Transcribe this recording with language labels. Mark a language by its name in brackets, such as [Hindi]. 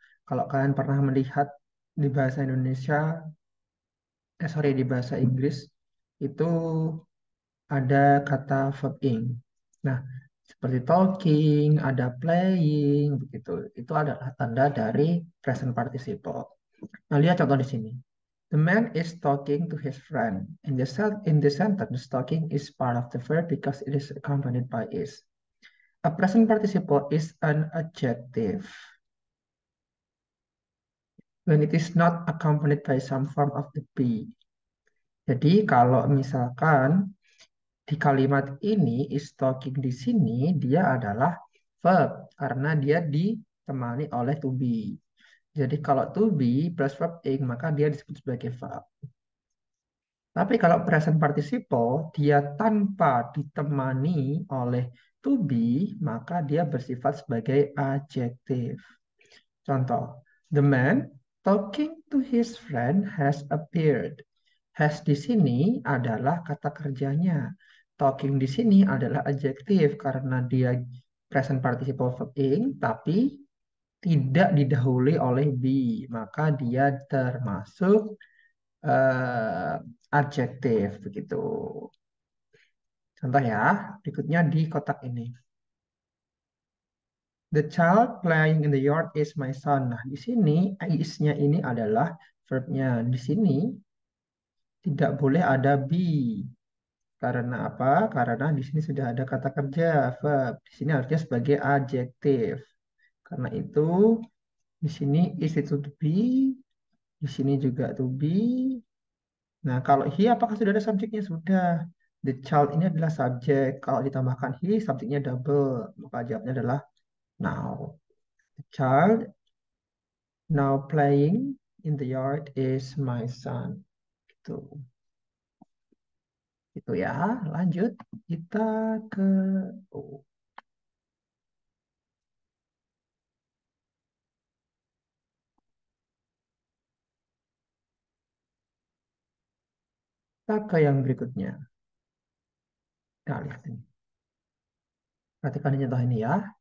[Indonesian] Kalau kalian pernah melihat di bahasa Indonesia, di bahasa Inggris itu ada kata verb ing. Nah, seperti talking, ada playing, begitu. Itu adalah tanda dari present participle. Nah, lihat contoh di sini. [English] The man is talking to his friend. In the sentence, talking is part of the verb because it is accompanied by is. A present participle is an adjective when it is not accompanied by some form of the be. [Indonesian] Jadi kalau misalkan di kalimat ini is talking di sini dia adalah verb karena dia ditemani oleh to be. Jadi kalau to be plus verb ing maka dia disebut sebagai verb. Tapi kalau present participle dia tanpa ditemani oleh to be maka dia bersifat sebagai adjektif. [English] Contoh, the man talking to his friend has appeared. [Indonesian] Has di sini adalah kata kerjanya. Talking di sini adalah adjektif karena dia present participle verb ing, tapi tidak didahului oleh be. Maka dia termasuk eh, adjektif begitu. Contoh ya, berikutnya di kotak ini. [English] The child playing in the yard is my son. [Indonesian] Nah, di sini is-nya ini adalah verb-nya. Di sini tidak boleh ada be. Karena apa? Karena di sini sudah ada kata kerja verb. Di sini harusnya sebagai adjektif. Karena itu di sini is itu to be, di sini juga to be. Nah, kalau he apakah sudah ada subjeknya? Sudah. The child ini adalah subjek. Kalau ditambahkan he, subjeknya double. Maka jawabnya adalah now. [English] The child now playing in the yard is my son. [Indonesian] Itu, itu ya. Lanjut kita ke oh, kita ke yang berikutnya. Nah, lihat ini. Perhatikan ini contoh ini ya.